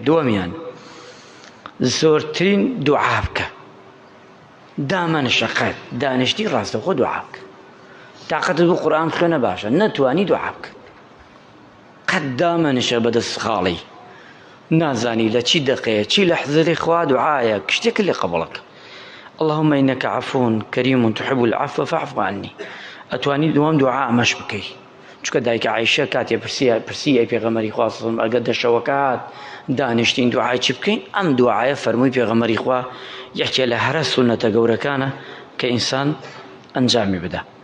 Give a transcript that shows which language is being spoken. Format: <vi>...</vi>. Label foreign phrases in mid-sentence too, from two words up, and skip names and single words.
<ckb>دووەمیان، زۆرترین دوعا بکە، دامەنشەقەت دانیشتی ڕاستەوخۆ دوعا بکە. تاقەتت بۆ قورئان بخوێنە باشە، نەتوانی دوعا بکە، قەت دامەنشە بەدەست خاڵی، نازانی لە چی دەقەیە چی لە حزری خوا دوعایە، شتێک لێ قەبوڵەکە.</ckb> <ar>اللهم إنك عفو كريم تحب العفو فاعف عني.</ar> <ckb>ئەتوانی دووەم دوعا ئەمەش بکەی، چونکە دایکە عایشە کاتێ پرسی ئەی پێغەمبەری خوا ئەگەر دەشەوەکە هات دانیشتین دوعای چی بکەین؟ ئەم دوعایە فەرمووی پێغەمبەری خوا یەکێ لە هەرە سونەتە گەورەکانە کە ئینسان ئەنجامی بدە.</ckb>